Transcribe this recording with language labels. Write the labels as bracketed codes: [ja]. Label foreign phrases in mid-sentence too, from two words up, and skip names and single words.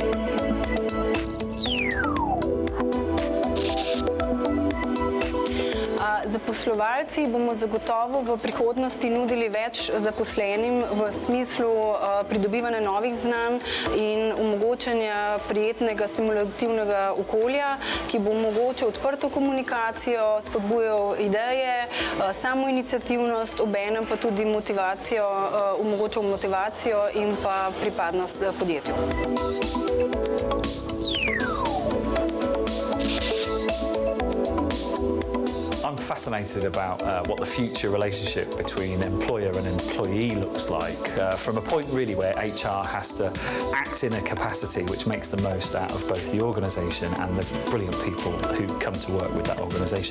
[sl] Zaposlovalci bomo zagotovo v prihodnosti nudili več zaposlenim v smislu pridobivanja novih znanj in omogočanja prijetnega, stimulativnega okolja, ki bo omogočil odprto komunikacijo, spodbujal ideje, samoiniciativnost, obenem pa tudi motivacijo, omogočal motivacijo in pa pripadnost podjetju. [en] I'm fascinated about what the future relationship between employer and employee looks like, from a point really where HR has to act in a capacity which makes the most out of both the organisation and the brilliant people who come to work with that organisation.